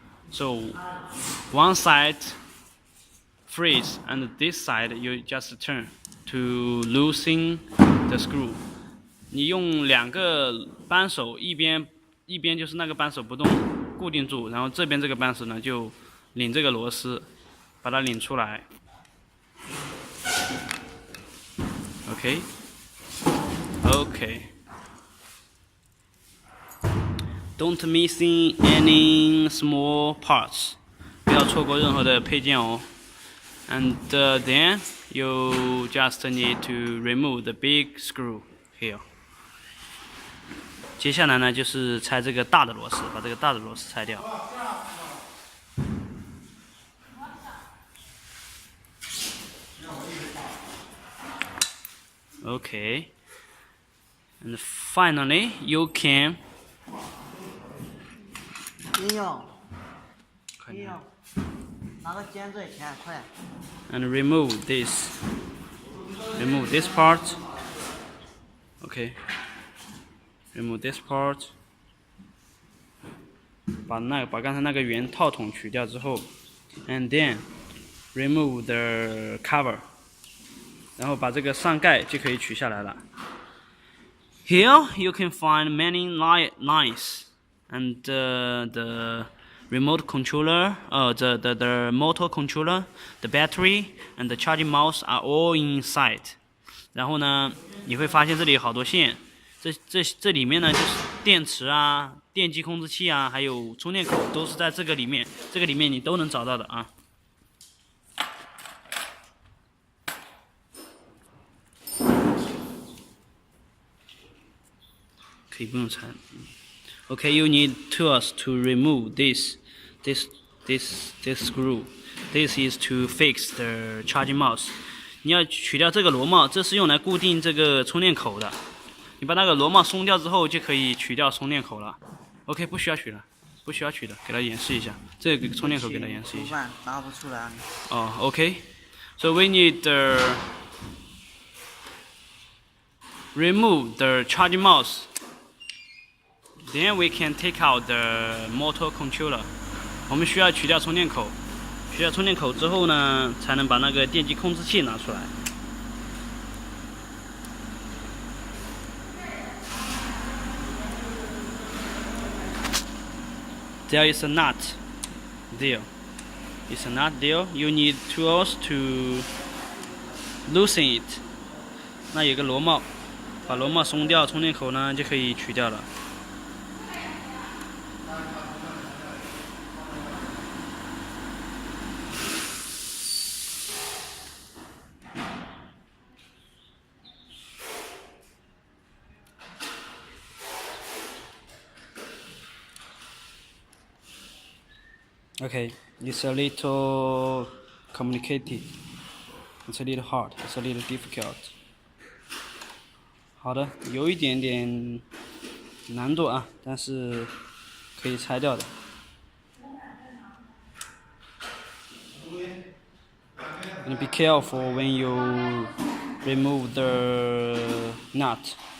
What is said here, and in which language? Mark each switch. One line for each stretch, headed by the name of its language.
English: So one side freeze and this side you just turn to loosen the screw.
Chinese: 你用2个扳手，一边就是那个扳手不动，固定住，然后这边这个扳手呢就拧这个螺丝，把它拧出来。
English: Okay. Don't missing any small parts.
Chinese: 不要错过任何的配件哦。
English: And then you just need to remove the big screw here.
Chinese: 接下来呢，就是拆这个大的螺丝，把这个大的螺丝拆掉。
English: Okay. And finally, you can.
Chinese: 应用，拿个尖锐钳，快。
English: And remove this part. Okay. Remove this part.
Chinese: 把刚才那个圆套筒取掉之后 ，
English: and then remove the cover.
Chinese: 然后把这个上盖就可以取下来了。
English: Here you can find many lines, and the remote controller, the motor controller, the battery, and the charging mouse are all inside.
Chinese: 然后呢，你会发现这里有好多线，这里面呢就是电池啊、电机控制器啊，还有充电口都是在这个里面，这个里面你都能找到的啊。可以不用拆。
English: Okay, you need tools to remove this screw. This is to fix the charging mouse.
Chinese: 你要取掉这个螺帽，这是用来固定这个充电口的。你把那个螺帽松掉之后，就可以取掉充电口了。OK， 不需要取了，不需要取的，给它演示一下。这个充电口给它演示一下。拿不出来。
English: 哦 ，OK. So we need remove the charging mouse. Then we can take out the motor controller.
Chinese: 我们需要取掉充电口，取掉充电口之后呢，才能把那个电机控制器拿出来。
English: There is a nut there. It's a nut there. You need tools to loosen it. 那有个螺帽，把螺帽松掉，充电口呢就可以取掉了。 Okay, it's a little complicated. It's a little hard. It's a little difficult.
Chinese: 好的，有一点点难度啊，但是可以拆掉的。
English: And be careful when you remove the nut.